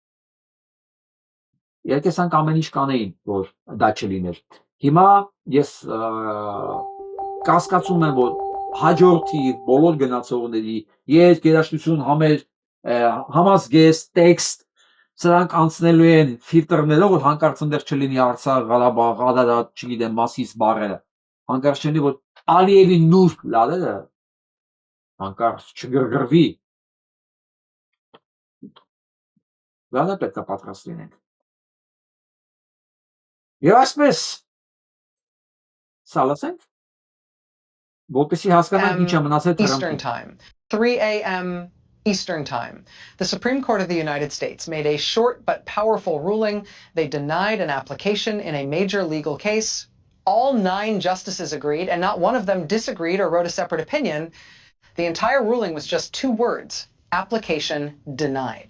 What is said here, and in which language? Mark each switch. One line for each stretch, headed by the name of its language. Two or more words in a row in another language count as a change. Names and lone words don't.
Armenian: Իհարկե սրանք ամեն ինչ կանեին, որ դա չլիներ։ Հիմա ես կասկածում եմ, որ հաջորդի բոլոր գնացողների երաժշտություն համազգեստ, տեքստ, սրանք անցնելու են ֆիլտրներով, որ հանկարծ ընդեղ չլինի Արցախ, Ղարաբաղ, Ղարաբաղ, չգիտեմ, Մասիս բառերը, հանկարծ չլինի, որ Ալիևի նուրբ լալերը հանկարծ չգրգրվի, դրանա պետք է պատրաստ լինենք։ Եվ այսպես, սա լսենք, որպեսզի հասկանանք ինչ է մնացել
English: Eastern Time, 3 a.m. Eastern Time. The Supreme Court of the United States made a short but powerful ruling. They denied an application in a major legal case. All 9 justices agreed, and not one of them disagreed or wrote a separate opinion. The entire ruling was just 2 words: application denied.